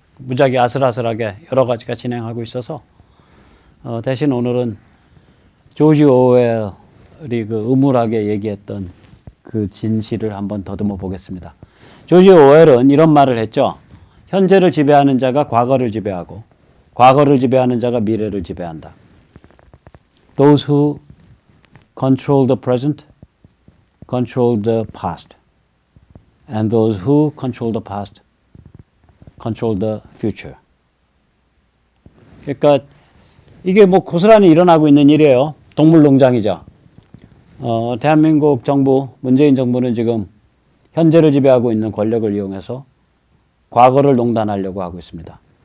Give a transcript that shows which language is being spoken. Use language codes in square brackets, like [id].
[ko] 무지하게 아슬아슬하게 여러 가지가 진행하고 있어서 대신 오늘은 조지 오웰이 음울하게 얘기했던 그 진실을 한번 더듬어 보겠습니다. 조지 오웰은 이런 말을 했죠. 현재를 지배하는 자가 과거를 지배하고 과거를 지배하는 자가 미래를 지배한다. [en] Those who control the present control the past. And those who control the past control the future. [ko] 그러니까 이게 뭐 고스란히 일어나고 있는 일이에요. 동물농장이죠. 대한민국 정부, 문재인 정부는 지금 현재를 지배하고 있는 권력을 이용해서 과거를 농단하려고 하고 있습니다.